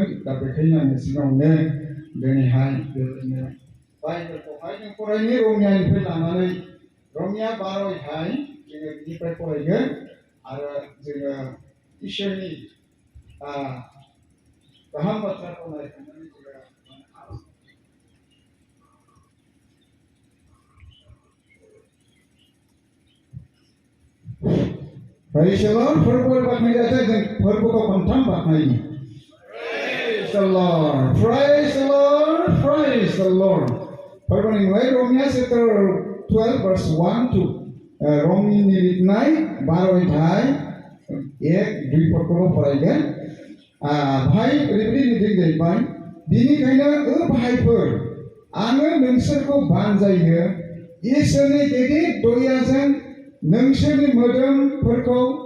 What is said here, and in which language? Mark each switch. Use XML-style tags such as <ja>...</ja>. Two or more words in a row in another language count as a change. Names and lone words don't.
<brx>दा बेखायनो आङो सिगाङावनो दिनैहाय बेबायदिनो बाइबेलखौहाय जों फरायनो रमियानिफ्राय लानानै रमिया 12हाय जोङो बिनिफ्राय फरायगोन आरो जोङो इसोरनि गाहाम बाथ्राखौ नायखांनानै जोङो</brx> <en>Praise the Lord.</en> <brx>फोरबो बाखनाय जाथे जों फोरबोखौ खनथाम बाखनायो।</brx> <en>Praise the Lord. Praise the Lord. Praise the Lord.</en> <brx>फोरबोनि मुङै रमिया chapter 12 verse 1-2 रमिनि लिरनाय 12हाय 1-2 फोरखौल' फरायगोन। भाइ ओरैबायदि लिरदों जाहैबाय बिनिखायनो भाइफोर आङो नोंसोरखौ बानजायो इसोरनि गिदिर दयाजों नोंसोरनि मोदोमफोरखौ</brx>